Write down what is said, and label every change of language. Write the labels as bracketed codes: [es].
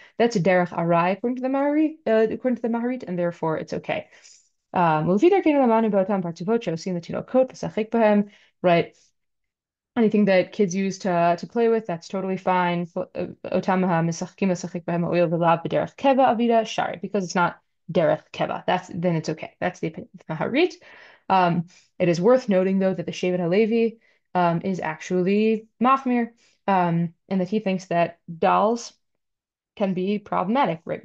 [en] That's a derech arai according to the Maharit, and therefore it's okay. [he] ולפי דרכנו למדנו באותם פרצופות שעושים לתינוקות לשחק בהם, right? [en] Anything that kids use to play with, that's totally fine. [he] Otam misachkim לשחק בהם הואיל ולאו בדרך קבע אבידה shari, [en] because it's not derech keva. Then it's okay. That's the opinion of Maharit. It is worth noting though that the Shevet HaLevi is actually machmir, and that he thinks that dolls can be problematic, right?